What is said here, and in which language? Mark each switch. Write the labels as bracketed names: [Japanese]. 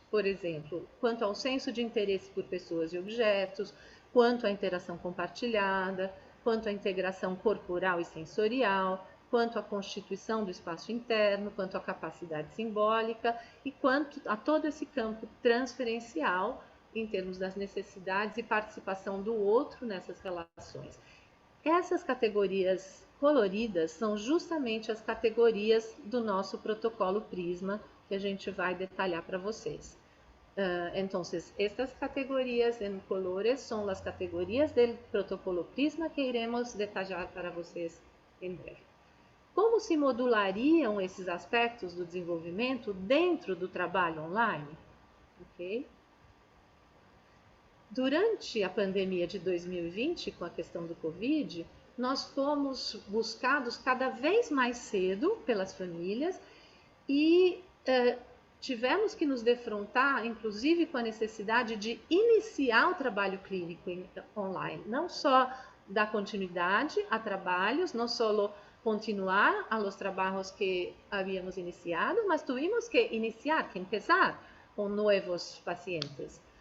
[Portuguese] Por exemplo, quanto ao senso de interesse por pessoas e objetos, quanto à interação compartilhada, quanto à integração corporal e sensorial, quanto à constituição do espaço interno, quanto à capacidade simbólica e quanto a todo esse campo transferencial em termos das necessidades e participação do outro nessas relações. Essas categorias coloridas são justamente as categorias do nosso protocolo Prisma, que a gente vai detalhar para vocês. [Spanish] Entonces, estas categorías en colores son las categorías del protocolo Prisma que iremos detallar [Portuguese] para vocês em breve. Como se modulariam esses aspectos do desenvolvimento dentro do trabalho online? Okay? Durante a pandemia de 2020, com a questão do Covid, nós fomos buscados cada vez mais cedo pelas famílias e tivemos que nos defrontar, inclusive, com a necessidade de iniciar o trabalho clínico online, não só dar continuidade a trabalhos, não só [Spanish] continuar a los trabajos que habíamos iniciado, [Portuguese] mas [Spanish] tuvimos que iniciar, que empezar [Portuguese] com novos pacientes.